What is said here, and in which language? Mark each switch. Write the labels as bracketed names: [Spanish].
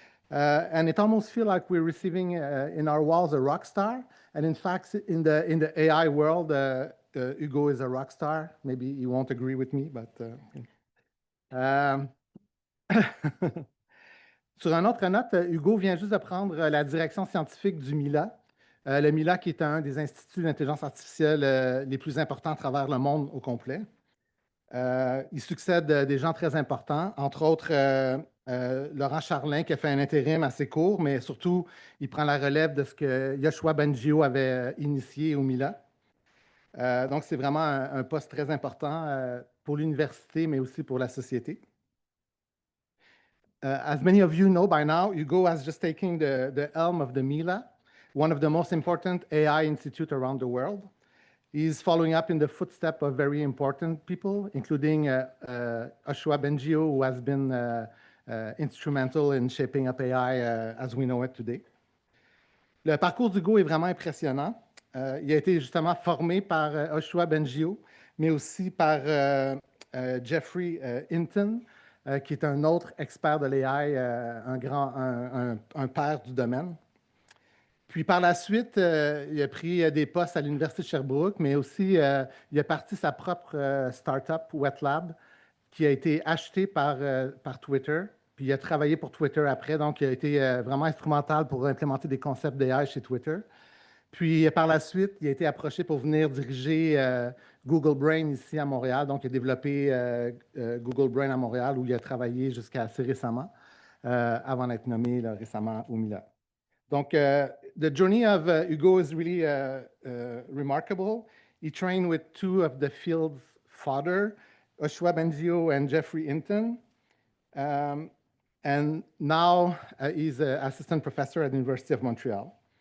[English] And it almost feels like we're receiving in our walls a rock star. And in fact, in the AI world, Hugo is a rock star. Maybe you won't agree with me, but... [French] Sur une autre note, Hugo vient juste de prendre la direction scientifique du MILA. Le MILA qui est un des instituts d'intelligence artificielle les plus importants à travers le monde au complet. Il succède des gens très importants, entre autres Laurent Charlin qui a fait un intérim assez court, mais surtout, il prend la relève de ce que Yoshua Bengio avait initié au MILA. Donc, c'est vraiment un poste très important pour l'université, mais aussi pour la société. [English] As many of you know by now, Hugo has just taken the helm of the MILA, one of the most important AI institutes around the world. He's following up in the footsteps of very important people, including Yoshua Bengio, who has been instrumental in shaping up AI as we know it today. [French] Le parcours d'Hugo est vraiment impressionnant. Il a été justement formé par Yoshua Bengio, mais aussi par Jeffrey Hinton, qui est un autre expert de l'AI, un père du domaine. Puis par la suite, il a pris des postes à l'Université de Sherbrooke, mais aussi il a parti sa propre start-up, WetLab, qui a été achetée par Twitter. Puis il a travaillé pour Twitter après, donc il a été vraiment instrumental pour implémenter des concepts d'AI chez Twitter. Puis par la suite, il a été approché pour venir diriger Google Brain ici à Montréal. Donc il a développé Google Brain à Montréal, où il a travaillé jusqu'à assez récemment, avant d'être nommé là, récemment au MILA. [English] Donc, the journey of Hugo is really remarkable. He trained with two of the field's father, Yoshua Bengio and Jeffrey Hinton. And now he's an assistant professor at the University of Montreal.